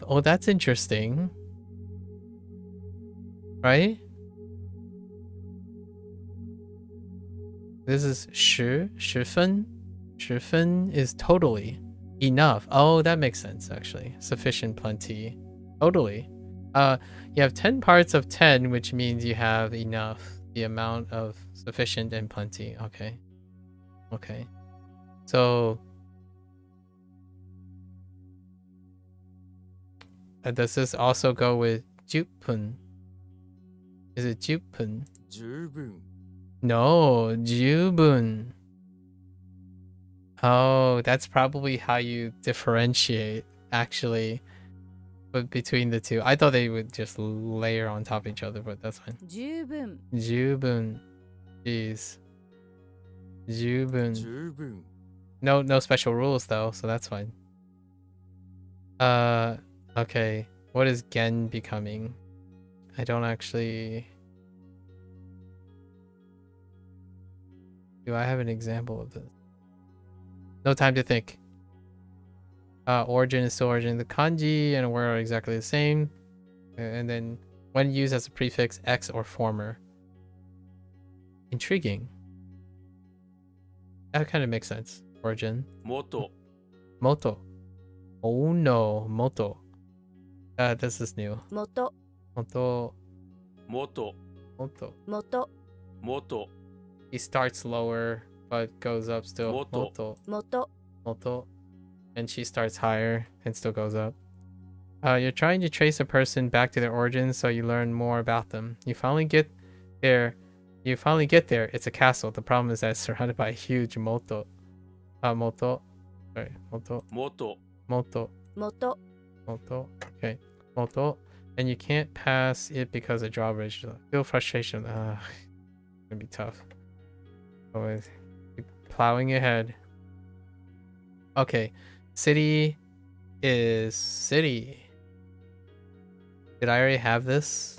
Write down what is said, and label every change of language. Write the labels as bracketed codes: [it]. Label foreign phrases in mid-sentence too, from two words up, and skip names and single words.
[en] Oh, that's interesting. Right? This is 十分. 十分 is totally enough. Oh, that makes sense actually. Sufficient, plenty. Totally. You have 10 parts of 10, which means you have enough. The amount of sufficient and plenty. Okay. Okay. So does this also go with jupun? Is it jupun? [ja] 十分 [en] No, jubun. Oh, that's probably how you differentiate, actually, but between the two. I thought they would just layer on top of each other, but that's fine. [ja] 十分 [en] Jubun. Jeez. Jubun. [ja] 十分 [en] No special rules though, so that's fine. Okay. What is gen becoming? I don't actually... Do I have an example of this? No time to think. Origin is still origin. The kanji and a word are exactly the same. And then when used as a prefix, X or former. Intriguing. That kind of makes sense. Origin. [ja] 元 [en] Moto. Oh no, moto. This is new. [ja] 元 [en] Moto. [ja] 元 [en] Moto. [ja] 元元 [en] He starts lower but goes up still. Moto. Moto. [ja] 元 [en] Moto. And she starts higher and still goes up. You're trying to trace a person back to their origins so you learn more about them. You finally get there. It's a castle. The problem is that it's surrounded by a huge moto. Moto. Sorry, moto. [ja] 元 [en] Moto. [ja] 元 [en] Moto. Okay. Moto. And you can't pass it because of drawbridge. Feel frustration. It's gonna be tough. Always keep plowing ahead. Okay. City is city. Did I already have this?